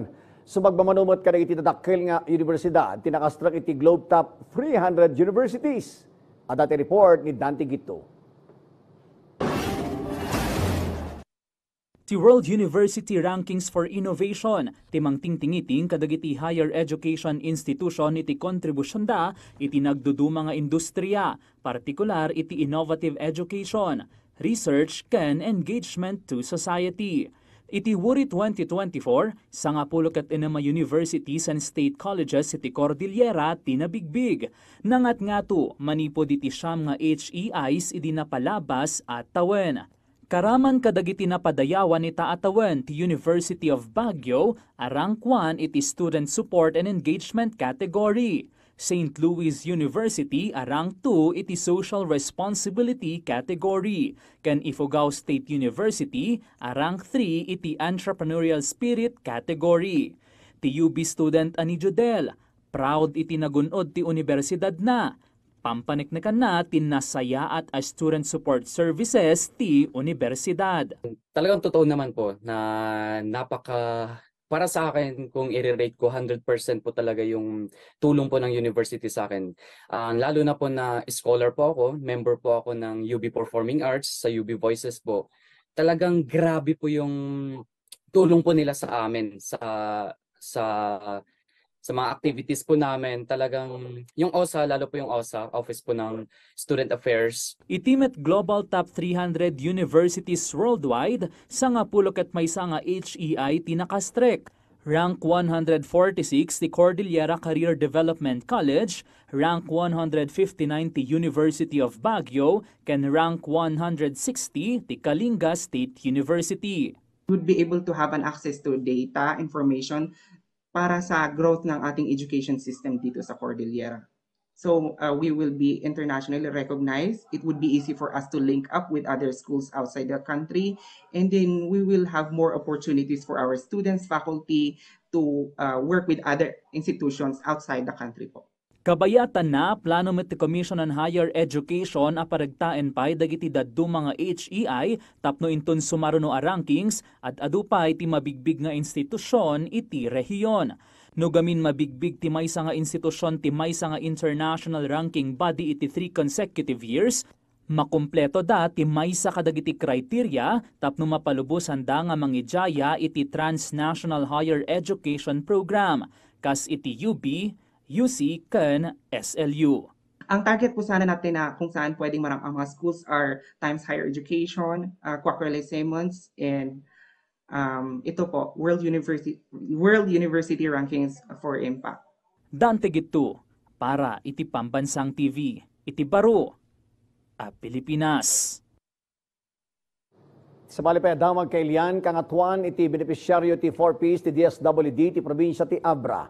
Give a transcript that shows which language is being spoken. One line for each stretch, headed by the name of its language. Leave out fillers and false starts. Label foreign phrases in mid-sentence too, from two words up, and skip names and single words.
Iloko: Sumagmamanumot kada iti dadakkel nga universidad tinakastra iti Globe Top 300 Universities. At dati report ni Dante Gito. Ti World University Rankings for Innovation, timang tingtingiting kadagiti
English: higher education institution
Iloko: iti kontribusyon da iti nagduduma nga industriya, partikular iti
English: innovative education, research
Iloko: ken
English: engagement to society.
Iloko: Iti WURI 2024, sa nga pulo ket enama
English: universities and state colleges
Iloko: iti Cordillera tinabigbig. Nangat ngato manipod iti siyam nga HEIs idi napalabas at tawen. Karaman kadagiti napadayawan ni taatawan ti University of Baguio, arang 1 iti Student Support and Engagement category. St. Louis University, arang 2 iti Social Responsibility category. Ken Ifugao State University, arang 3 iti Entrepreneurial Spirit category. Ti UB student ani Judel, proud iti nagunod ti universidad na. Pampaniknakan na tinasaya at
English: student support services
Iloko: ti universidad.
Filipino: Talagang totoo naman po na para sa akin kung i-rate ko 100% po talaga yung tulong po ng university sa akin. Lalo na po na scholar po ako, member po ako ng UB Performing Arts sa UB Voices po. Talagang grabe po yung tulong po nila sa amin sa mga activities po namin. Talagang yung OSA, lalo po yung OSA, Office po ng Student Affairs.
Iloko: Itimet Global Top 300 Universities Worldwide sa nga pulo ket maysa nga HEI tinakastrek. Rank 146 ti Cordillera Career Development College, rank 159 ti University of Baguio, ken rank 160 ti Kalinga State University.
English: Would be able to have an access to data, information,
Filipino: para sa growth ng ating education system dito sa Cordillera.
English: So we will be internationally recognized. It would be easy for us to link up with other schools outside the country. And then we will have more opportunities for our students, faculty to work with other institutions outside the country po.
Iloko: Kabayatan na plano met the Commission on Higher Education a paragtaen pay dagiti daddu mga HEI tapno inton sumaruno a rankings at adupay ti mabigbig nga institusyon iti rehiyon. No gamin mabigbig ti maysa nga institusyon ti maysa nga
English: international ranking body
Iloko: iti
English: 3 consecutive years,
Iloko: makumpleto da ti maysa kadagiti criteria tapno mapalubosan da nga mangijaya iti Transnational Higher Education Program kas iti UB, UC, ken SLU.
Filipino: Ang target po sana natin na kung saan pwedeng ang mga schools are Times Higher Education, Quacquarelli Simmons, and ito po, World University Rankings for Impact.
Iloko: Dante Gito, para iti Pambansang TV, iti baro a Pilipinas. Sa malipay damag kay Lian kangatuan iti benepisyaryo ti 4Ps ti DSWD ti probinsya ti Abra.